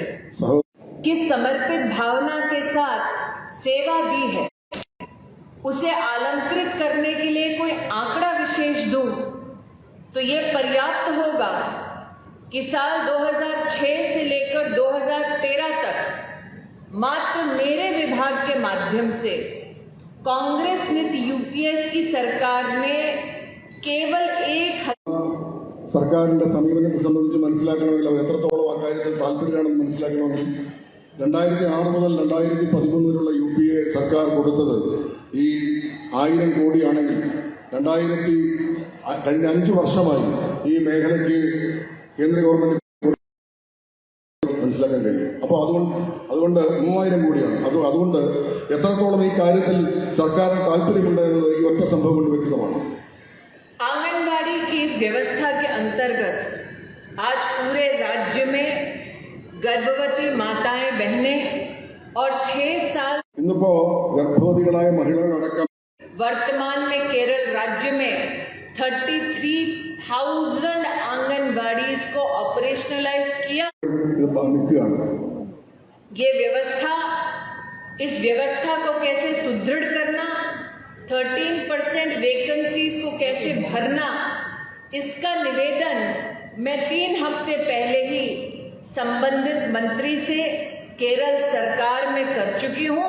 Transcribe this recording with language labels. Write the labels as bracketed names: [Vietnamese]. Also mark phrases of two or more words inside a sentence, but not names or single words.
[Hindi] किस समर्पित भावना के साथ सेवा दी है, उसे आलंकृत करने के लिए कोई आंकड़ा विशेष दूं तो ये पर्याप्त होगा कि साल 2006 से लेकर 2013 तक मात्र मेरे विभाग के माध्यम से कांग्रेस नीति यूपीएस की सरकार ने केवल [Malayalam] സർക്കാരിന്റെ സമീപനത്തെ സംബന്ധിച്ച് മനസ്സിലാക്കണമെങ്കിൽ അവർ എത്രത്തോളം അക്കാര്യത്തിൽ താല്പര്യമാണെന്ന് മനസ്സിലാക്കണമെങ്കിൽ 2006 മുതൽ 2013 വരെയുള്ള UPA സർക്കാർ കൊടുത്തത് ഈ 1000 കോടിയാണെങ്കിൽ കഴിഞ്ഞ 5 വർഷമായി ഈ മേഖലയ്ക്ക് കേന്ദ്ര ഗവൺമെന്റ് മനസ്സിലാക്കാൻ കഴിയും. അപ്പോൾ അതുകൊണ്ട് 3000 കോടിയാണ്. അതുകൊണ്ട് എത്രത്തോളം ഈ കാര്യത്തിൽ സർക്കാരിന് താല്പര്യമുണ്ട് എന്നത് ഈ ഒറ്റ സംഭവം കൊണ്ട് വ്യക്തമാണ്. [Hindi] आंगनबाड़ी की इस व्यवस्था के अंतर्गत आज पूरे राज्य में गर्भवती माताएं, बहनें और 6 साल [Malayalam] ഇന്നിപ്പോ ഗർഭവതികളായ മഹിളകളടക്കം [Hindi] वर्तमान में केरल राज्य में 33,000 आंगनबाड़ी को ऑपरेशनलाइज किया। ये व्यवस्था, इस व्यवस्था को कैसे सुदृढ़ करना, 13% वैकेंसीज को कैसे भरना, इसका निवेदन मैं 3 हफ्ते पहले ही संबंधित मंत्री से केरल सरकार में कर चुकी हूँ।